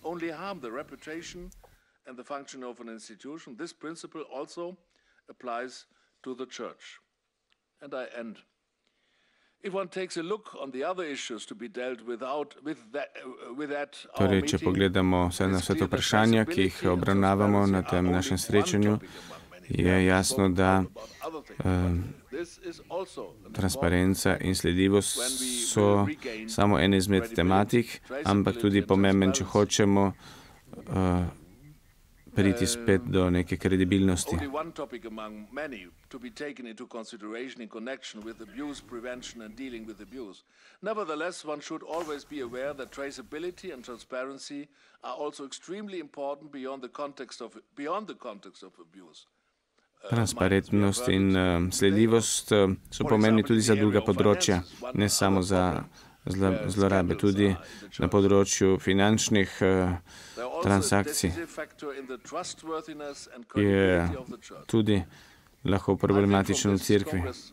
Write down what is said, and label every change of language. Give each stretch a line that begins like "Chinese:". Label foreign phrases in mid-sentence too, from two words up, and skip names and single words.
Slovenian: Torej, če pogledamo na vse to vprašanja, ki jih obravnavamo na tem našem srečanju, je jasno, da transparenca in sledljivost so samo ene izmed tematik, ampak tudi pomemben, če hočemo priti spet do neke kredibilnosti.
English: Nevertheless, one should always be aware that traceability and transparency are also extremely important beyond the context of abuse.
Slovenian: Transparentnost in sledljivost so pomembni tudi za druga področja, ne samo za zlorabe, tudi na področju finančnih transakcij je tudi lahko problematično v cerkvi.